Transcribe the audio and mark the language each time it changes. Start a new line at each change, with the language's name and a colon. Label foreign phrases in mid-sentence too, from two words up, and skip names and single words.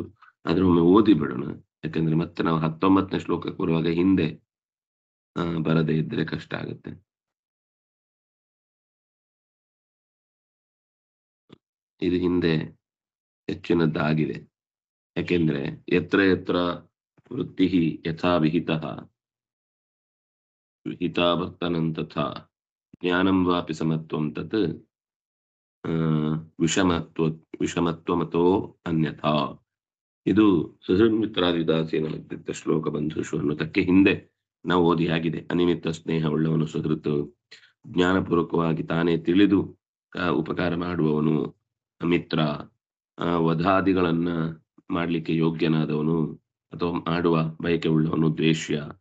Kannada: ಆದ್ರೆ ಒಮ್ಮೆ ಓದಿ ಬಿಡೋಣ, ಯಾಕಂದ್ರೆ ಮತ್ತೆ ನಾವು 19ನೇ ಶ್ಲೋಕಕ್ಕೆ ಬರುವಾಗ ಹಿಂದೆ ಬರದೇ ಇದ್ರೆ ಕಷ್ಟ ಆಗುತ್ತೆ. ಇದು ಹಿಂದೆ ಹೆಚ್ಚಿನದ್ದಾಗಿದೆ.
Sanskrit: ಯಾಕೆಂದ್ರೆ ಯತ್ರ ಯತ್ರ ವೃತ್ತಿ ಯಥಾ ವಿಹಿತಃ ವಿಹಿತಾವರ್ತನಂ ತಥಾ ಜ್ಞಾನಂ ವಾಪಿ ಸಮತ್ವಂ ತತ್ ವಿಷಮತ್ವಮತೋ ಅನ್ಯಥಾ.
Kannada: ಇದು
Sanskrit: ಸುಹೃನ್ಮಿತ್ರಾದಿದಾಸೇನ ಮಧ್ಯಸ್ಥ ಶ್ಲೋಕ ಬಂಧುಷು
Kannada: ಅನ್ನೋದಕ್ಕೆ ಹಿಂದೆ ನಾವು ಓದಿ ಆಗಿದೆ. ಅನಿಮಿತ್ತ ಸ್ನೇಹ ಉಳ್ಳವನು ಸುಹೃತ್, ಜ್ಞಾನಪೂರ್ವಕವಾಗಿ ತಾನೇ ತಿಳಿದು ಉಪಕಾರ ಮಾಡುವವನು ಮಿತ್ರ, ವಧಾದಿಗಳನ್ನ ಮಾಡ್ಲಿಕ್ಕೆ ಯೋಗ್ಯನಾದವನು ಅಥವಾ ಮಾಡುವ ಬಯಕೆ ಉಳ್ಳವನು ದ್ವೇಷ್ಯ,